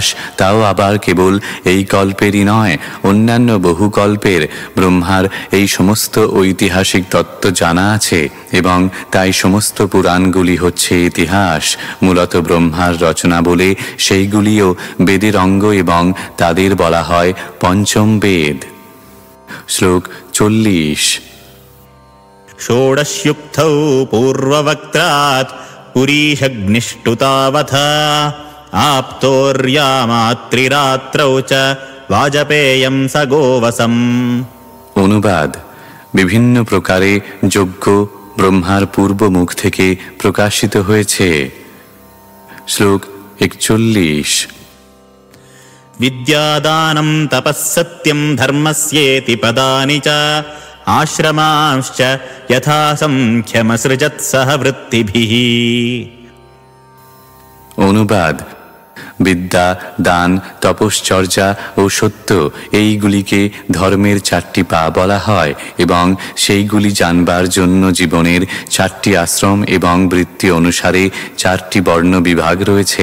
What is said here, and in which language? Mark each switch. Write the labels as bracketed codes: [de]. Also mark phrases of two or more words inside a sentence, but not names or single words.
[bn] তাও আবার কেবল এই কল্পেরই নয়, অন্যান্য বহু কল্পের ব্রহ্মার এই সমস্ত ঐতিহাসিক তত্ত্ব জানা আছে, এবং তাই সমস্ত পুরাণগুলি হচ্ছে ইতিহাস। মূলত ব্রহ্মার রচনা বলে সেইগুলিও বেদের অঙ্গ, এবং তাদের বলা হয় পঞ্চম বেদ। শ্লোক 40। [sa] षोडशयुक्तौ पूर्ववक्त्रात् पुरीशग्निष्टुतावथ आप्तोर्यामात्रिरात्रौ च वाजपेयं सगोवसम्। [bn] অনুবাদ: বিভিন্ন প্রকারে যজ্ঞ ব্রহ্মার পূর্ব মুখ থেকে প্রকাশিত হয়েছে। শ্লোক 41। [sa] विद्यादानं तपःसत्यं धर्मस्येति पदानि च आश्रमांश्च यथा संख्यमसृजत् सह वृत्तिभिः। [bn] অনুবাদ: বিদ্যা, দান, তপশ্চর্যা ও সত্য এইগুলিকে ধর্মের 4টি পা বলা হয়, এবং সেইগুলি জানবার জন্য জীবনের 4টি আশ্রম এবং বৃত্তি অনুসারে 4টি বর্ণ বিভাগ রয়েছে।